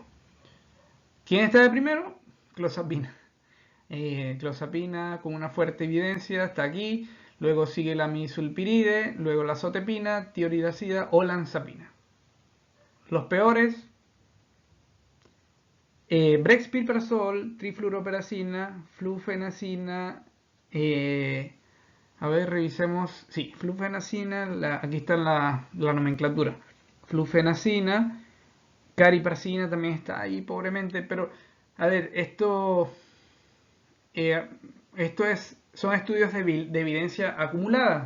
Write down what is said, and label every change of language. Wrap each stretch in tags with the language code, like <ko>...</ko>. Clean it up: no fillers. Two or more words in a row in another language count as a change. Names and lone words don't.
<es>¿Quién está de primero? Clozapina. Clozapina con una fuerte evidencia está aquí. Luego sigue la misulpiride, luego la zotepina, tioridazida o lanzapina. Los peores, brexpiprazol, trifluoroperacina, flufenacina, A ver, revisemos. Sí, flufenacina, aquí está la nomenclatura. Flufenacina, cariprasina también está ahí, pobremente, pero a ver, eh, son estudios de evidencia acumulada.</es>